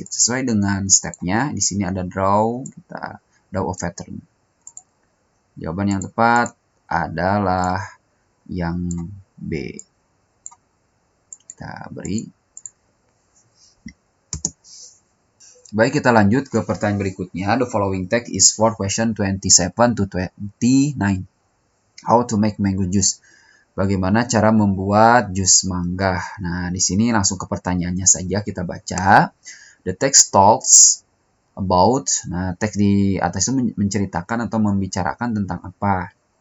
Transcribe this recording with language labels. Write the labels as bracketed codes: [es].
[id] Kita sesuai dengan stepnya. Di sini ada draw, kita [en] draw a pattern. [id] Jawaban yang tepat adalah yang B. Kita beri. Baik, kita lanjut ke pertanyaan berikutnya. [en] The following text is for question 27 to 29. How to make mango juice. [id] Bagaimana cara membuat jus mangga. Nah, di sini langsung ke pertanyaannya saja kita baca. [en] The text talks about. [id] Nah, teks di atas itu menceritakan atau membicarakan tentang apa?